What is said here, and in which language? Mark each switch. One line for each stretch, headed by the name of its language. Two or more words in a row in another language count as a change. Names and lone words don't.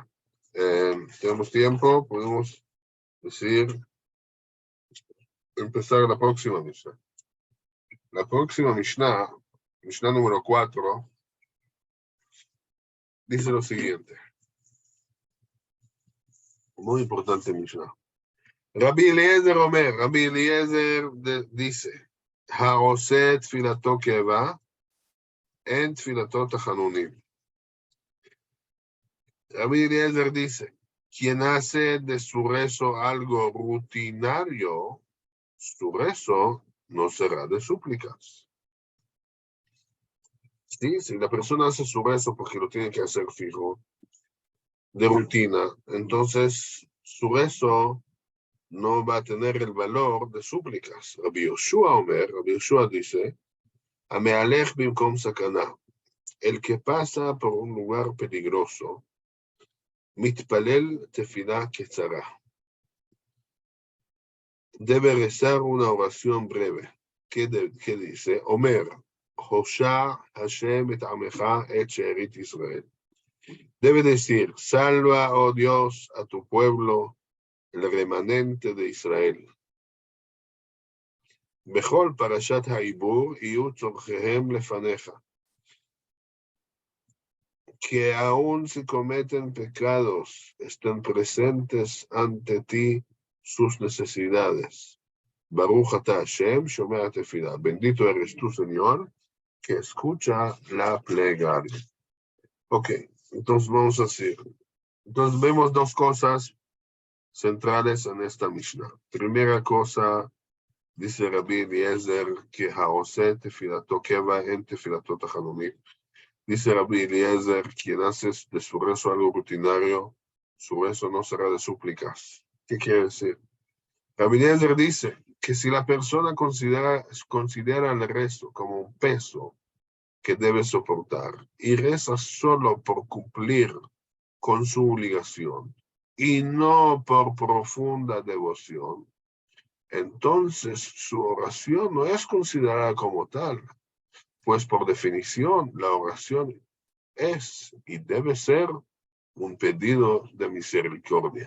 Spanish: Tenemos tiempo, podemos decir, empezar la próxima Mishnah. La próxima Mishnah, Mishnah número 4, dice lo siguiente. Muy importante Mishnah.
Hebrew: רבי אליעזר אומר,
Spanish: Rabbi Eliezer dice,
Hebrew: העושה תפילתו קבע, אין תפילתו תחנונים.
Spanish: Rabbi Eliezer dice, quien hace de su rezo algo rutinario, su rezo no será de súplicas. Sí, si la persona hace su rezo porque lo tiene que hacer fijo, de rutina, entonces su rezo no va a tener el valor de súplicas. Rabbi Yoshua dice,
Hebrew: ההולך במקום סכנה,
Spanish: el que pasa por un lugar peligroso,
Hebrew: מתפלל תפילה קצרה,
Spanish: debe rezar una oración breve. ¿Qué dice?
Hebrew: אומר, הושע ה' את עמך את שארית ישראל.
Spanish: Debe decir, salva, oh Dios, a tu pueblo, el remanente de Israel.
Hebrew: בכל פרשת העבור יהיו צרכיהם לפניך.
Spanish: Que aún si cometen pecados, estén presentes ante ti sus necesidades.
Hebrew: ברוך אתה ה', שומע תפילה.
Spanish: Bendito eres tú, Señor, que escucha la plegaria. Ok, entonces vamos a decir. Entonces vemos dos cosas centrales en esta Mishnah. Primera cosa, dice Rabbi Eliezer, que
Hebrew: העושה תפילתו קבע אין תפילתו תחנונים.
Spanish: Dice Rabbi Eliezer, quien hace de su rezo algo rutinario, su rezo no será de súplicas. ¿Qué quiere decir? Rabbi Eliezer dice que si la persona considera el rezo como un peso que debe soportar y reza solo por cumplir con su obligación y no por profunda devoción, entonces su oración no es considerada como tal, pues por definición la oración es y debe ser un pedido de misericordia.